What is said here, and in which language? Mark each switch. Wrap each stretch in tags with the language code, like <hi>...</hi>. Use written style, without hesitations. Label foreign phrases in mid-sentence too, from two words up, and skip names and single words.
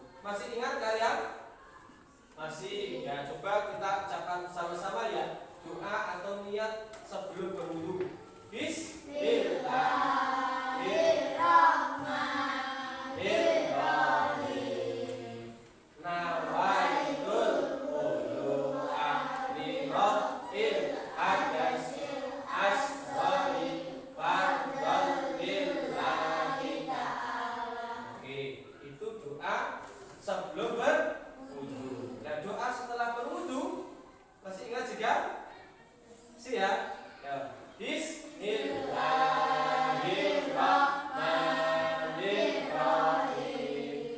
<id>Masih ingat kalian? Masih. Ya, coba kita ucapkan sama-sama ya. Doa atau niat sebelum berwudu.</id> <ar>بسم الله الرحمن الرحيم. نويت الوضوء لرفع الحدث الأصغر فرضا لله تعالى.</ar> <id>Oke, itu doa sebelum berwudu. Dan doa setelah berwudu masih ingat juga? Siap? Ya.</id> <ar>بسم الله الرحمن الرحيم.</ar>